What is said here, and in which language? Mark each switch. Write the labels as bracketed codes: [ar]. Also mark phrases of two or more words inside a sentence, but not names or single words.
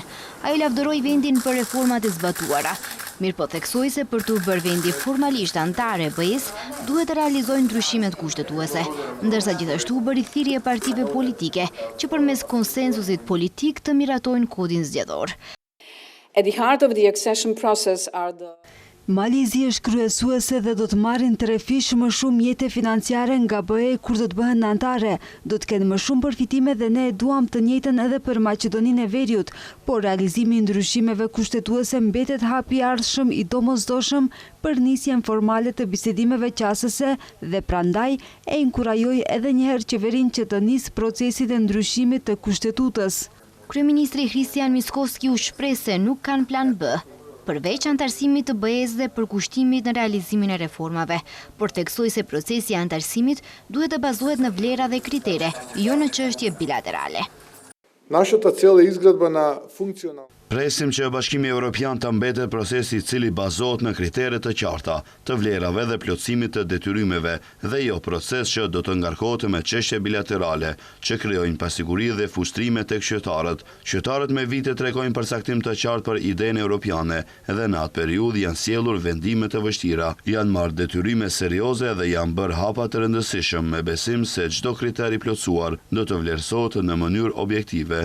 [sq] Ajo lavdëroi vendin për reformat e zbatuara. Mirëpo theksoi se për të bërë vendi formalisht antare e BE-s, duhet të realizojnë ndryshimet kushtetuese, ndërsa gjithashtu bëri thirrje partive politike që përmes konsensusit politik të miratojnë kodin zgjedhor. [en] At the heart of the accession process are the [sq] Malizi është kryesuese dhe do të marrin trefish më shumë jete financiare nga BE kur do të bëhen anëtare. Do të kenë më shumë përfitime dhe ne duam të njëjtën edhe për Maqedoninë e Veriut, por realizimi i ndryshimeve kushtetuese mbetet hapi i ardhshëm i domosdoshëm për nisjen formale të bisedimeve qasëse dhe prandaj e inkurajoi edhe një herë qeverinë që të nisë procesin e ndryshimit të kushtetutës. Kryeministri Kristian Mickoski u shpreh se nuk kanë plan B, përveç antarësimit të BE-s dhe përkushtimit në realizimin e reformave, por theksoi se procesi i antarësimit duhet të bazohet në vlera dhe kritere, jo në çështje bilaterale. [mk] Нашата цел е изградба на функционална. [sq] Presim që Bashkimi Evropian të mbetet procesi i cili bazohet në kriteret të qarta, të vlerave dhe plotësimit të detyrimeve, dhe jo proces që do të ngarkohet me çështje bilaterale, që krijojnë pasiguri dhe fushtrime tek qytetarët. Qytetarët me vite tregojnë përcaktim të qartë për idenë europiane dhe në atë periudhë janë sjellur vendime të vështira, janë marrë detyrime serioze dhe janë bërë hapa të rëndësishëm me besim se çdo kriter i plotësuar do të vlerësohet në mënyrë objektive.